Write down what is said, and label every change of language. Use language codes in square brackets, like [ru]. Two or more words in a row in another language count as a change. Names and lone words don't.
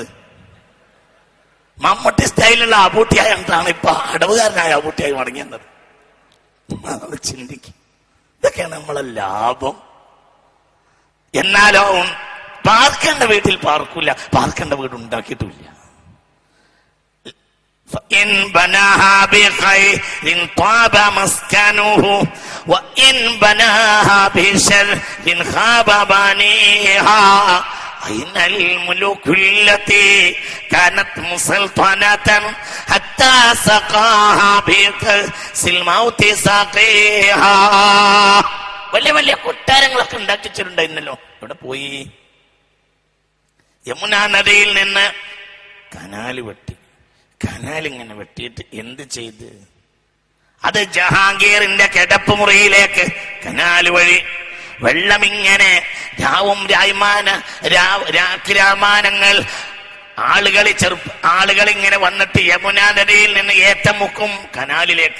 [ml] മമ്മൂട്ടി സ്റ്റൈലിലുള്ള അബൂട്ടിയായിട്ടാണ് ഇപ്പൊ അടവുകാരനായ അബൂട്ടിയായി മടങ്ങിയത്. ചിന്തിക്കും, ഇതൊക്കെയാണ് നമ്മളെ ലാഭം. എന്നാലോ പാർക്കേണ്ട വീട്ടിൽ പാർക്കില്ല, പാർക്കേണ്ട വീട് ഉണ്ടാക്കിയിട്ടില്ല. [ar] إن بناها بخير طاب مسكنه وإن بناها بشر خاب بانيها أين الملوك التي كانت مسلطنة حتى سقاها بكأس الموت سقيها. [ml] വലിയ കൊട്ടാരങ്ങളൊക്കെ ഉണ്ടാക്കിച്ചിട്ടുണ്ടായിരുന്നല്ലോ, ഇവിടെ പോയി. യമുനാ നദിയിൽ നിന്ന് കനാല് വെട്ടി. കനാലിങ്ങനെ വെട്ടിയിട്ട് എന്ത് ചെയ്ത്, അത് ജഹാംഗീറിന്റെ കിടപ്പുമുറിയിലേക്ക് കനാല് വഴി വെള്ളമിങ്ങനെ രാമാനങ്ങൾ ആളുകൾ ഇങ്ങനെ വന്നിട്ട് യമുനാ നദിയിൽ നിന്ന് ഏറ്റുമുക്കും കനാലിലേക്ക്.